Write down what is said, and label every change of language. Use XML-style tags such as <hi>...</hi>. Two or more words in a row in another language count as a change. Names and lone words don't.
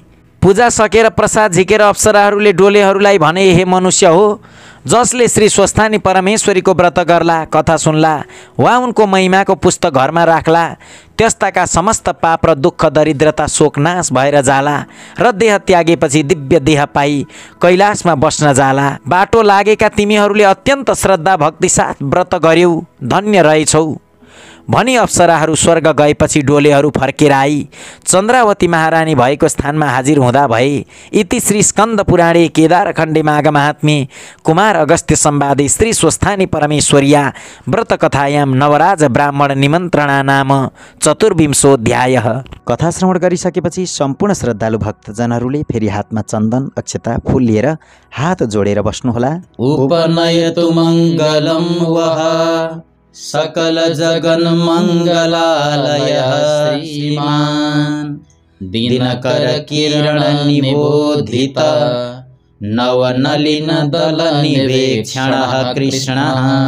<ne>पूजा सकेर प्रसाद झिकेर अप्सराहरूले डोलेहरूलाई भने, हे मनुष्य हो, जसले श्री स्वस्थानी परमेश्वरीको व्रत गर्ला, कथा सुन्ला वा उनको महिमाको पुस्तक घरमा राख्ला, त्यस्ताका समस्त पाप र दुःख दरिद्रता शोक नाश भएर जाला र देह त्यागेपछि दिव्य देह पाई कैलाशमा बस्न जाला। बाटो लागेका तिमीहरूले अत्यन्त श्रद्धा भक्ति साथ व्रत गर्यौ, धन्य रहेछौ भनी अप्सराहरू स्वर्ग गएपछि डोलेहरू फर्केर आई चन्द्रावती महारानी भएको स्थानमा हाजिर हुँदा भए।</ne> <sa>इति श्री स्कन्द पुराणे केदारखण्डे माघ महात्म्ये कुमार अगस्त्य संवादे श्री स्वस्थानी परमेश्वर्या व्रत कथायां नवराज ब्राह्मण निमन्त्रणा नाम चतुर्विंशोऽध्यायः।</sa> <ne>कथा श्रवण गरिसकेपछि सम्पूर्ण श्रद्धालु भक्तजनहरूले फेरि हातमा चन्दन अक्षता फूल लिएर हात जोडेर बस्नुहोला।</ne> <sa>उपनयतु मङ्गलं वः सकल जगन मंगलालयः श्रीमान् दिनकर किरण निबोधित नवनलिन दल निवेक्षणः कृष्णः</sa>